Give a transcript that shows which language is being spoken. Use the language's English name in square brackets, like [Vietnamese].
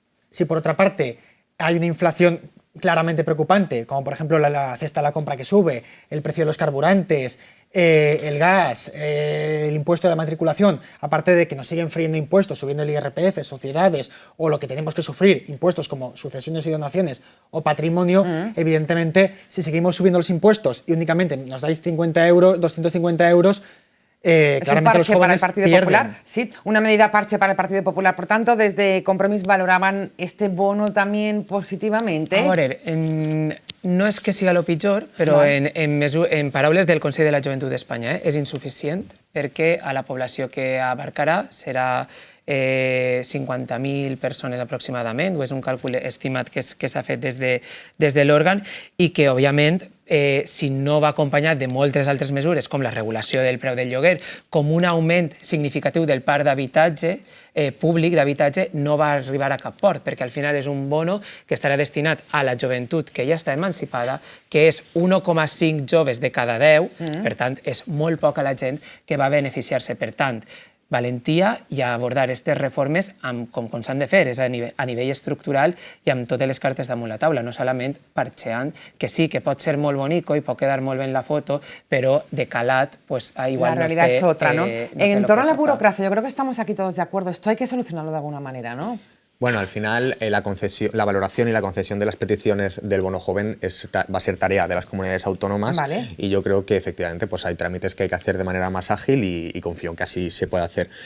[Spanish] si por otra parte hay una inflación claramente preocupante, como por ejemplo la cesta de la compra que sube, el precio de los carburantes, el gas, el impuesto de la matriculación, aparte de que nos siguen friendo impuestos, subiendo el IRPF, sociedades, o lo que tenemos que sufrir, impuestos como sucesiones y donaciones o patrimonio, evidentemente, si seguimos subiendo los impuestos y únicamente nos dais 50 euros, 250 euros, es un parche para el Partido Popular, sí, una medida parche para el Partido Popular. Por tanto, desde Compromís valoraban este bono también positivamente. [Catalan] A veure, no és que siga el pitjor, però en paraules del Consell de la Joventut d'Espanya és insuficient perquè a la població que abarcarà serà 50.000 persones aproximadament, o és un càlcul estimat que s'ha fet des de l'òrgan i que, òbviament, si no va acompanyat de moltes altres mesures, com la regulació del preu del lloguer, com un augment significatiu del parc d'habitatge públic, d'habitatge, no va arribar a cap port, perquè al final és un bono que estarà destinat a la joventut que ja està emancipada, que és 1,5 joves de cada 10, per tant, és molt poca la gent que va beneficiar-se. Per tant, valentia i a abordar aquestes reformes com s'han de fer, és a nivell estructural i amb totes les cartes damunt la taula, no solament parcheant, que sí, que pot ser molt bonico i pot quedar molt bé en la foto, però de calat, pues igual [Spanish] la realidad es otra, ¿no? En torno a la burocracia, yo creo que estamos aquí todos de acuerdo, esto hay que solucionarlo de alguna manera, ¿no? Bueno, al final la valoración y la concesión de las peticiones del bono joven va a ser tarea de las comunidades autónomas, y yo creo que efectivamente pues hay trámites que hay que hacer de manera más ágil y confío en que así se pueda hacer.